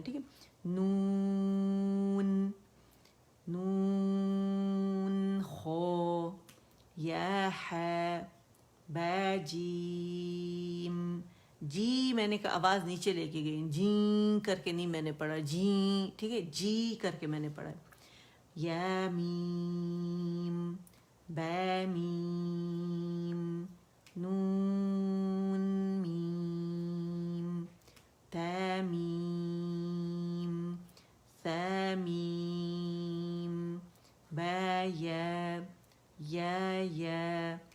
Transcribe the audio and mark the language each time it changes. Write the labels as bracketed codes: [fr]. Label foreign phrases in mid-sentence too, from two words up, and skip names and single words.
[ur] ٹھیک ہے, نون نون خو یا ہے با جیم. جی میں نے کہا آواز نیچے لے کے گئی, جی کر کے نہیں میں نے پڑھا جی. ٹھیک ہے, جی کر کے میں نے پڑھا. یا میم با میم نون میم تا میم ثا میم با یا یا